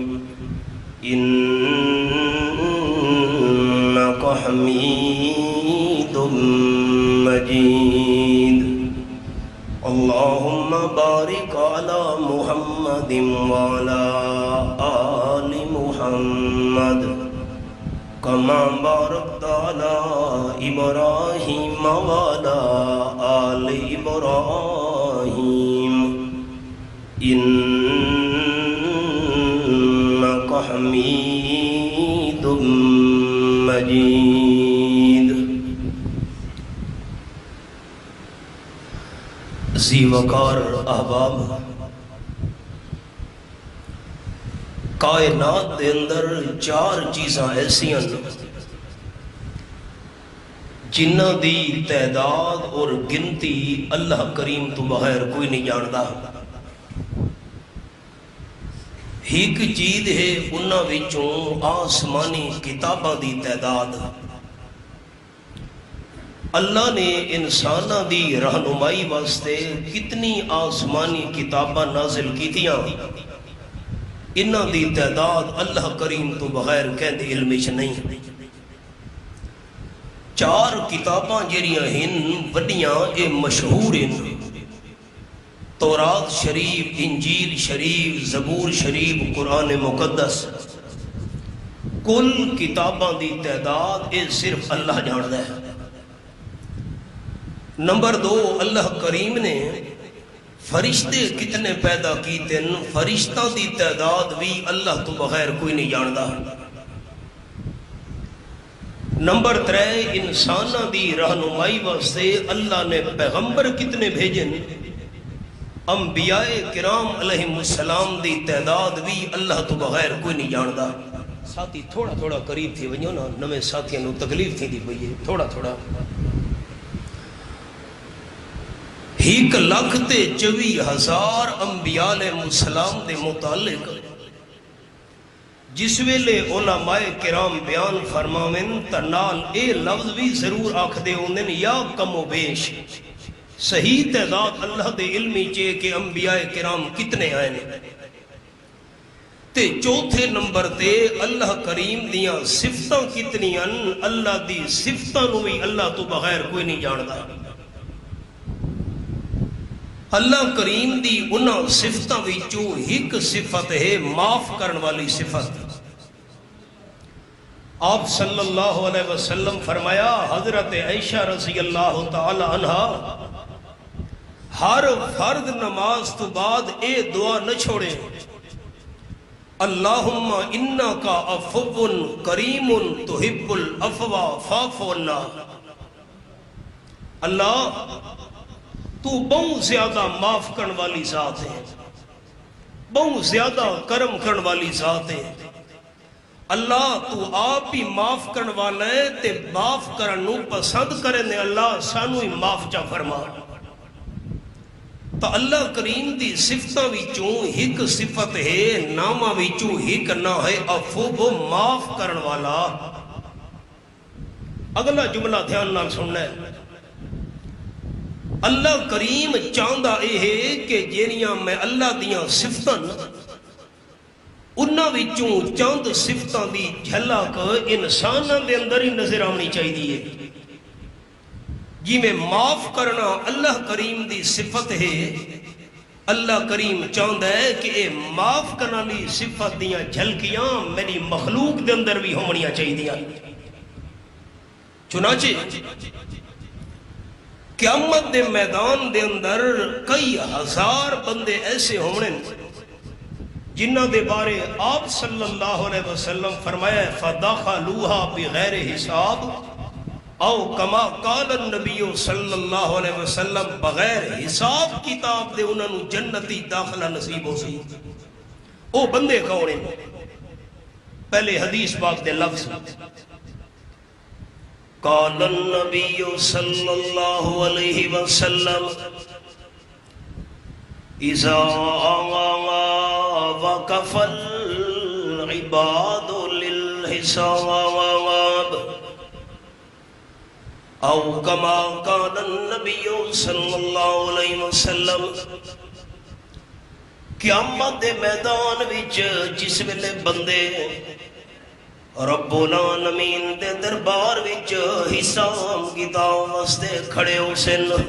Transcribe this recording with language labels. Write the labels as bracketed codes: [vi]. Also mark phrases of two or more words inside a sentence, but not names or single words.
[ar] إنك حميد مجيد اللهم بارك على محمد وعلى آل محمد كما باركت على إبراهيم وعلى آل إبراهيم إنك حميد مجيد [ur] ذی وقار احباب [pa] کائنات دے اندر چار چیزاں ایسیاں جنہ دی تعداد اور گنتی اللہ کریم تو بغیر کوئی نہیں جاندا ایک چیز ہے انہاں وچوں آسمانی کتاباں دی تعداد اللہ نے انسانہ دی رہنمائی واسطے کتنی آسمانی کتاباں نازل کیتیاں انہاں دی تعداد اللہ کریم تو بغیر کہندے علم وچ نہیں چار کتاباں جڑیاں ہن وڈیاں اے مشہور ہیں تورات شریف انجیل شریف زبور شریف قرآن مقدس کل کتاباں دی تعداد اے صرف اللہ جاندا ہے نمبر دو اللہ کریم نے فرشتے کتنے پیدا کیتے ہیں فرشتہ دی تعداد بھی اللہ تو بغیر کوئی نہیں جاندا نمبر ترے انسانہ دی رہنمائی واسطے اللہ نے پیغمبر کتنے بھیجے انبیاء کرام [ar] علیہ السلام [pa] دی تعداد بھی اللہ تو بغیر کوئی نہیں جاندا ساتھی تھوڑا تھوڑا قریب تھی ونجو نا نویں ساتھیاں نو تکلیف تھی دی پئی ہے تھوڑا تھوڑا 1,24,000 انبیاء [ar] علیہ السلام [pa] دے متعلق جس ویلے علماء کرام بیان فرماویں تا نال اے لفظ بھی ضرور آکھ دے ہوندن یا کم و بیش صحیح تعداد اللہ دے علمی چے کہ انبیاء کرام کتنے آئے نے تے چوتھے نمبر تے اللہ کریم دیاں صفتاں کتنی ہیں اللہ دی صفتاں نو بھی اللہ تو بغیر کوئی نہیں جاندا اللہ کریم دی انہاں صفتاں وچوں ایک صفت ہے معاف کرن والی صفت آپ [ar] صلی اللہ علیہ وسلم [pa] فرمایا حضرت عائشہ [ar] رضی اللہ تعالی عنہا [pa] ہر فرد نماز تو بعد اے دعا نہ چھوڑے [ar] اللہم انکا عفو کریم تحب العفو فاعف عنا [pa] اللہ تو بہت زیادہ معاف کرن والی ذات ہے بہت زیادہ کرم کرن والی ذات ہے اللہ تو آپ ہی معاف کرن والا ہے تے معاف کرن نو پسند کرے نے اللہ سانو ہی معاف چا فرما تو اللہ کریم دی صفتاں وچوں ایک صفت ہے نامہ وچوں ایک نہ ہے عفو معاف کرن والا اگلا جملہ دھیان نال سننا ہے اللہ کریم چاہندا اے ہے کہ جیڑیاں میں اللہ دیاں صفتاں انہاں وچوں چند صفتاں دی جھلک انساناں دے اندر ہی نظر آنی چاہیے جی میں معاف کرنا اللہ کریم دی صفت ہے اللہ کریم چاہندا ہے کہ اے معاف کرنا لی صفت دیاں جھلکیاں میری مخلوق دے اندر بھی ہونیاں چاہیے چنانچہ قیامت دے میدان دے اندر کئی ہزار بندے ایسے ہونے جنہ دے بارے آپ [ar] صلی اللہ علیہ وسلم [pa] فرمایا [ar] فَدَخَلُوهَا بِغَيْرِ حساب او کما قال النبی صلی اللہ علیہ وسلم [pa] بغیر حساب کتاب دے انہوں جنتی داخلہ نصیب ہو سی او بندے کون ہیں پہلے حدیث پاک دے لفظ [ar] قال النبی صلی اللہ علیہ وسلم اذا وقف العباد للحساب او کما قال النبی صلی اللہ علیہ وسلم [pa] قیامت دے میدان وچ جس ویلے بندے [ar] رب العالمین [pa] دے دربار وچ حساب کتاب واسطے کھڑے ہو سن